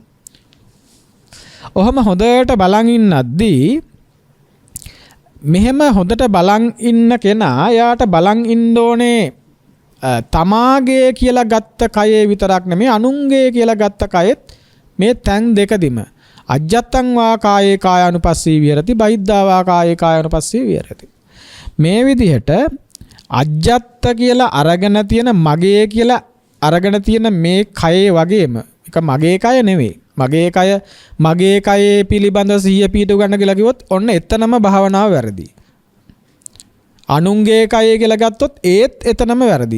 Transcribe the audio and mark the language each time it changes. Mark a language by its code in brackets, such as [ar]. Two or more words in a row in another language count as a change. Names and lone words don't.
[si] ඔහම හොඳට බලන් ඉන්නද්දී මෙහෙම හොඳට බලන් ඉන්න කෙනා යාට බලන් ඉන්න ඕනේ තමාගේ කියලා ගත්ත කයේ විතරක් නෙමෙයි අනුන්ගේ කියලා ගත්ත කයෙත් මේ තැන් දෙකදිම [pi] අජ්ජත්තං වා කායේ කායානුපස්සී විහෙරති බහිද්ධා වා කායේ කායානුපස්සී විහෙරති. [si] මේ විදිහට අජ්ජත්ත කියලා අරගෙන තියෙන මගේ කියලා අරගෙන තියෙන මේ කයේ වගේම එක මගේ කය නෙවෙයි. මගේ කයේ පිළිබඳ සිහිය පිහිටු ගන්න කියලා කිව්වොත් ඔන්න එතනම භාවනාව වැරදි. අනුන්ගේ කයේ කියලා ගත්තොත් ඒත් එතනම වැරදි.